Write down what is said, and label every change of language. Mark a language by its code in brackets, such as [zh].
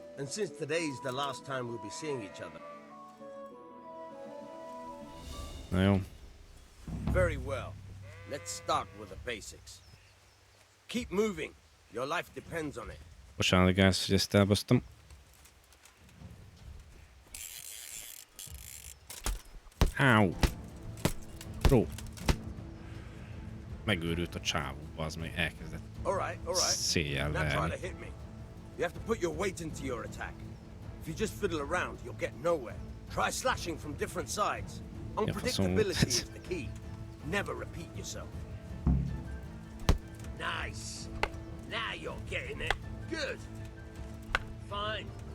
[en] And since today's the last time we'll be seeing each other. [hu] Na jó. [en] Very well. Let's start with the basics. Keep moving. Your life depends on it. [hu] Bocsánat, gáz, hogy ezt elbasztam. Áú. Bro. Megőrült a csávó, az meg elkezdett széjjel verni. [en] You have to put your weight into your attack. If you just fiddle around, you'll get nowhere. Try slashing from different sides. Unpredictability is the key. Never repeat yourself. Nice. Now you're getting it. Good. Fine.